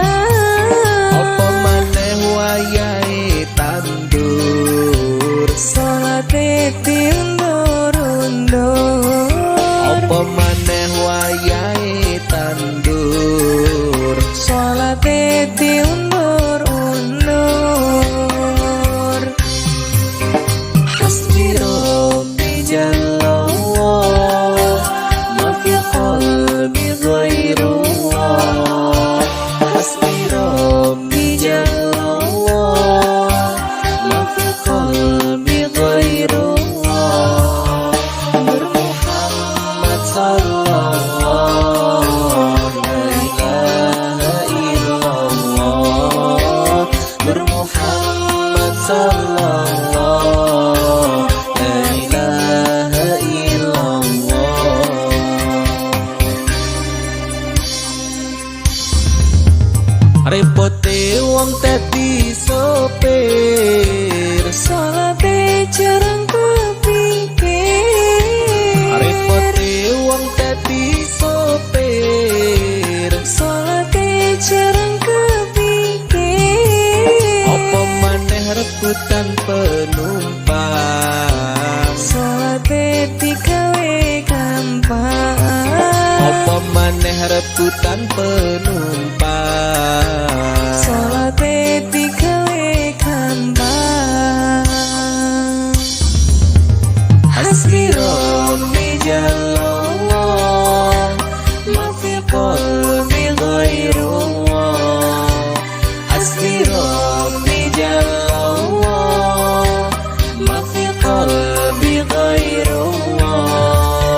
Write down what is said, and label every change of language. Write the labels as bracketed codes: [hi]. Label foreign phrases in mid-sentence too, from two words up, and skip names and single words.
[jv] Apa maneh wayahe tandur, Salate diundur-undur. apa maneh wayahe tandur. Salate diundur-undur. [ar] حسبي ربي جل الله، ما في قلبي غير الله. حسبي ربي جل الله، ما في قلبي غير الله. نور محمد صلى الله لا إله إلا الله. نور محمد صلى الله لا إله إلا الله. [jv] Repote wong dadi sopir, Salate jarang kepikir. repote wong dadi sopir. Salate jarang kepikir. Apa maneh rebutan penumpang, Salate digawe gampang. apa maneh rebutan penumpang. Salate digawe gampang. [ar] حسبي ربي جل الله، ما في قلبي غير الله. حسبي ربي جل الله، ما في قلبي غير الله.